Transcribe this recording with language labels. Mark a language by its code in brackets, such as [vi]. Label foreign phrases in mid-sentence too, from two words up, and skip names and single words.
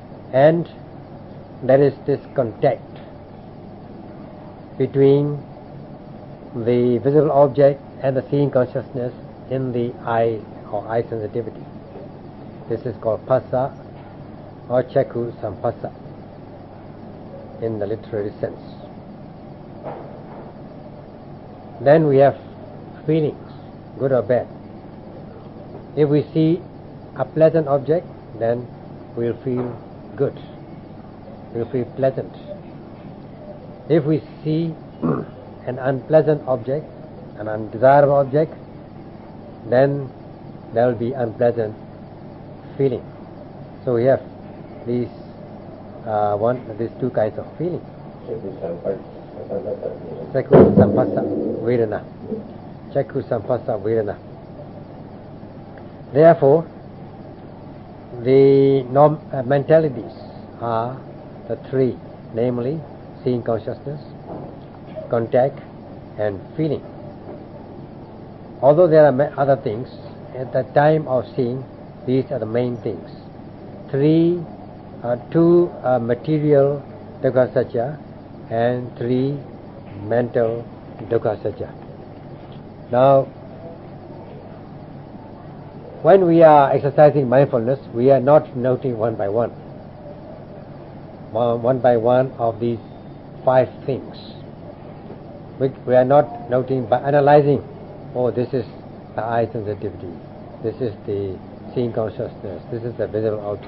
[en] and there is this contact between the visible object and the seeing consciousness in the eye or eye sensitivity. This is called phassa or [pi] chakku sampassa [en] in the literary sense. Then we have feelings, good or bad. If we see a pleasant object, then we'll feel good, we'll feel pleasant. If we see an unpleasant object, an undesirable object, then there will be unpleasant feeling. So we have these two kinds of feeling. [pi] Chakku sampassa vedana. Chakku sampassa vedana. [en] Therefore, the mentalities are the three, namely seeing consciousness, contact, and feeling. Although there are other things, at the time of seeing, these are the main things. Two material [pi] dukkha satya [en] and three mental [pi] dukkha satya. [en] Now, when we are exercising mindfulness, we are not noting one by one of these 5 things. We are not noting by analyzing, oh, this is the eye sensitivity, this is the seeing consciousness, this is the visible object.